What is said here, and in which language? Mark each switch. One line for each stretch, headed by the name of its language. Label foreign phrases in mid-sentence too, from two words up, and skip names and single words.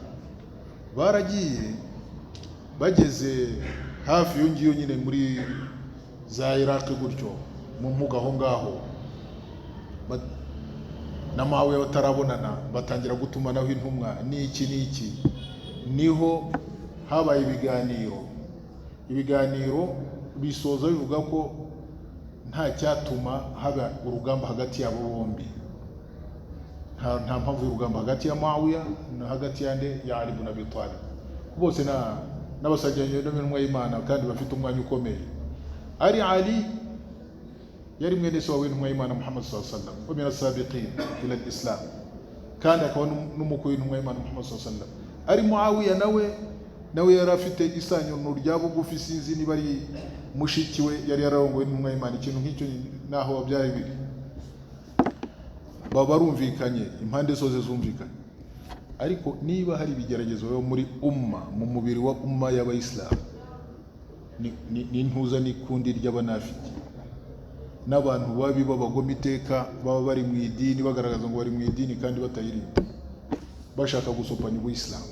Kinyarwanda: Baragiye bageze hafi yongiyo nyine muri za Iraq gutyo mu mpuga aho ngaho, na Muawiya batarabonana, batangira gutumanaho intumwa n'iki. Niho habaye ibiganiro bisoza bivuga ko nta cyatuma haba urugamba hagati yabo bombi. Nta mpamvu y'urugamba hagati ya Muawiya na hagati ya Ali ibn Abi Talib. Bose n'abasajjanye n'intumwa y'Imana kandi bafite umwanya ukomeye. Ali yari mwene se w'intumwa y'Imana Muhammad
Arabic: صلى الله عليه وسلم ومن السابقين إلى الإسلام
Kinyarwanda: kandi akaba n'umukwe w'intumwa y'Imana Muhammad
Arabic: صلى الله عليه وسلم.
Kinyarwanda: Ari Muawiya nawe yari afite isanyo rya bugufi, sinzi niba ari mushiki we yari yararongowe n'intumwa y'Imana, ikintu nk'icyo naho byari biri. Baba barumvikanye, impande zose zumvikanye. Ariko niba hari ibigeragezo muri umma, mu mubiri wa umma y'abayisilamu, ni ntuza n'ikundi ry'abanafiki n'abantu babi b'abagome iteka baba bari mu idini, bagaragaza ngo bari mu idini kandi batayirinda, bashaka gusopanya ubuyisilamu.